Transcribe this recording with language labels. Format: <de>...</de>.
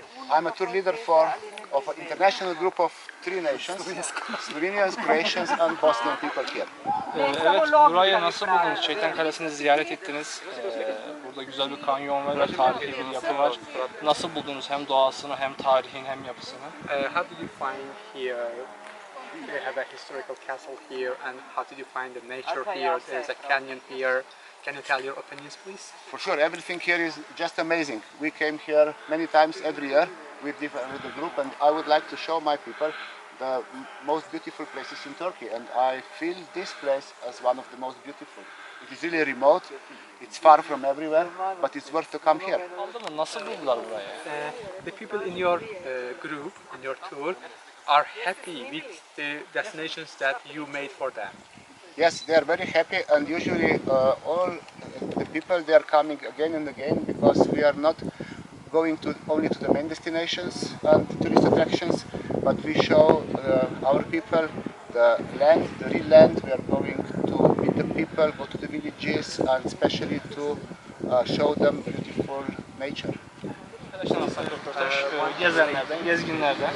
<en>I'm a tour leader of an international group of 3 nations, Slovenians, Croatians and Bosnian people here.</en> <tr>Evet, burayı nasıl buldunuz? Şeytan Kalesi'ni ziyaret ettiniz. Burada güzel bir kanyon var ve tarihi bir yapı var. Nasıl buldunuz hem doğasını hem tarihini hem yapısını?</tr> <en>How did you find here? They have a historical castle here, and how did you find the nature here? There's a canyon here. Can you tell your opinions, please? For sure, everything here is just amazing. We came here many times every year with the group, and I would like to show my people the most beautiful places in Turkey, and I feel this place as one of the most beautiful. It is really remote, it's far from everywhere, but it's worth to come here.</en> <tr>Nasıl buldular burayı?</tr> <en>The people in your group, in your tour, are happy with the destinations that you made for them. Yes, they are very happy, and usually all the people, they are coming again and again, because we are not going only to the main destinations and tourist attractions, but we show our people the land, the real land. We are going to meet the people, go to the villages, and especially to show them beautiful nature.</en> <tr>Arkadaşlar nasıl röportaj? Gezenlerden, gezginlerden.</tr>